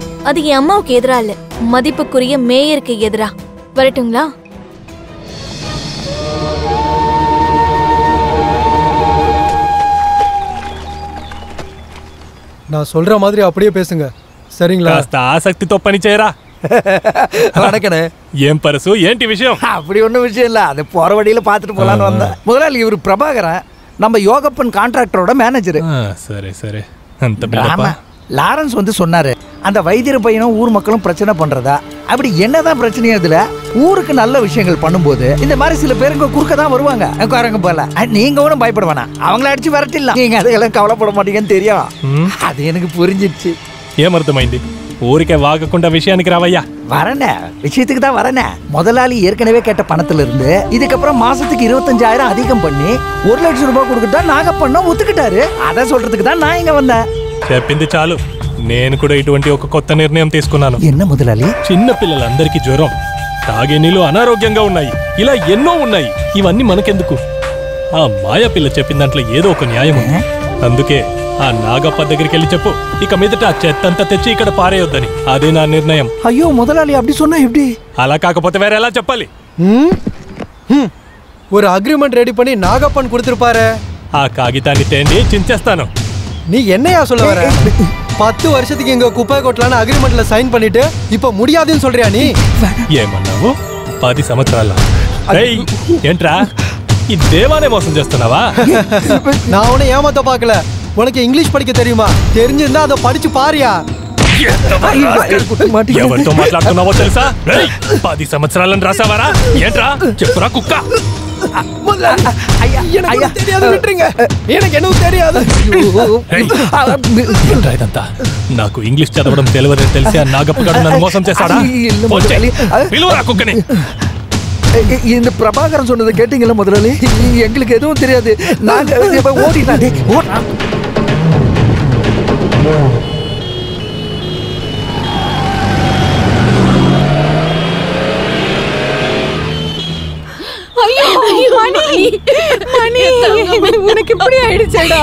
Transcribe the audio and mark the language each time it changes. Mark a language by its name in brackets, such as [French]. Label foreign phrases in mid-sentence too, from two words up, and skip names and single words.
[Tamil] அது என் அம்மாவுக்கு எதிரா இல்ல, மதிப்புக்குரிய மேயருக்கு எதிரா. வரட்டுங்களா? நான் சொல்ற மாதிரி அப்படியே பேசுங்க, சரிங்களா? [Telugu] ஆசக்திతో పని చేయరా. [Tamil] வணக்கண்ணே. ஏன் பரசு, ఏంటి விஷயம்? அப்படி ஒன்றும் விஷயம் இல்லை, அது போற வழியில பார்த்துட்டு போலான்னு வந்தேன். முதலாளி இவர் பிரபாகரன், நம்ம யோகப்பன் கான்ட்ராக்டரோட மேனேஜர். சரி சரி. அந்த பிள்ளப்பா லாரன்ஸ் வந்து சொன்னாரு, அந்த வைத்தியர் பையனும் ஊர் மக்களும் பிரச்சனை பண்றதா. அப்படி என்னதான் பிரச்சனையா இதுல? ஊருக்கு நல்ல விஷயங்கள் பண்ணும்போது இந்த மாதிரி சில பேருங்க குறுக்க தான் வருவாங்க. குரங்க போல நீங்க ஒன்றும் பயப்பட வேணாம், அவங்கள அடிச்சு வரட்டிடலாம். நீங்க அதையெல்லாம் கவலைப்பட மாட்டீங்கன்னு தெரியும். அது எனக்கு புரிஞ்சிடுச்சு. [Telugu] ఏమర్థమైంది? ఊరికే వాగకుండా విషయానికి రావయ్యా. [Tamil] வரனே, விஷயத்துக்கு தான் வரனே. முதலாளி ஏற்கனவே கேட்ட பணத்துல இருந்து இதுக்கப்புறம் மாசத்துக்கு 25,000 அதிகம் பண்ணி 1 லட்சம் ரூபாய் கொடுக்கட்டா நாகப்பண்ணம் ஒத்துக்கிட்டாரு. அதை சொல்றதுக்கு தான் நான் இங்க வந்தேன். [Telugu] చెప్పింది చాలు. నేను కూడా ఇటువంటి ఒక కొత్త నిర్ణయం తీసుకున్నాను. [Tamil] என்ன முதலாளி? [Telugu] చిన్న పిల్లలందరికీ జ్వరం, తాగే నీళ్ళు అనారోగ్యంగా ఉన్నాయి, ఇలా ఎన్నో ఉన్నాయి. ఇవన్నీ మనకెందుకు? ఆ మాయా పిల్ల చెప్పిన దాంట్లో ఏదో ఒక న్యాయం ఉంది. అందుకే ఆ నాగప్ప దగ్గరికి వెళ్ళి చెప్పు, ఇక మీదట ఆ చెత్తంతా తెచ్చి ఇక్కడ పారేయొద్దని. అదే నా నిర్ణయం. [Tamil] ஐயோ முதலாளி அப்படி சொன்னா எப்படி? [Telugu] అలా కాకపోతే వేరే ఎలా చెప్పాలి? [Tamil] ஒரு அக்ரிமெண்ட் ரெடி பண்ணி நாகப்பன் கொடுத்திருப்பாரு. [Telugu] ఆ కాగితాన్ని తేండి చించేస్తాను. [Tamil] நீ என்னையா சொல்ல வர? 10 வருஷத்துக்கு இங்க குப்பை கொட்டலான்னு அக்ரிமெண்ட்ல சைன் பண்ணிட்டு இப்ப முடியாதுன்னு சொல்றியா நீ? [Telugu] ఏమన్నావు? 10 సంవత్సరాల? ఏంట్రా ఈ దేవానే మోసం చేస్తున్నావా? [Tamil] நான் உன்னை ஏமாத்த பார்க்கல. உனக்கு இங்கிலீஷ் படிக்க தெரியுமா? தெரிஞ்சிருந்தா அதை படிச்சு பாரியா. [Telugu] ఎవరితో మాట్లాడుతున్నావో తెలుసా? 10 సంవత్సరాలను రాసావారా? ఏంట్రా చెప్పురా కుక్క. ఇదంతా నాకు ఇంగ్లీష్ చదవడం తెలియదని తెలిసి ఆ நாகப்பகாடு నన్ను మోసం చేశాడా? పిలువరా కుక్కని. [Tamil] இந்த பிரபாகரன் சொன்னதை கேட்டீங்களா முதலாளி? எங்களுக்கு எதுவும் தெரியாது. நாங்க ஓடினா மணி உனக்கு இப்படி ஆயிடுச்சேடா.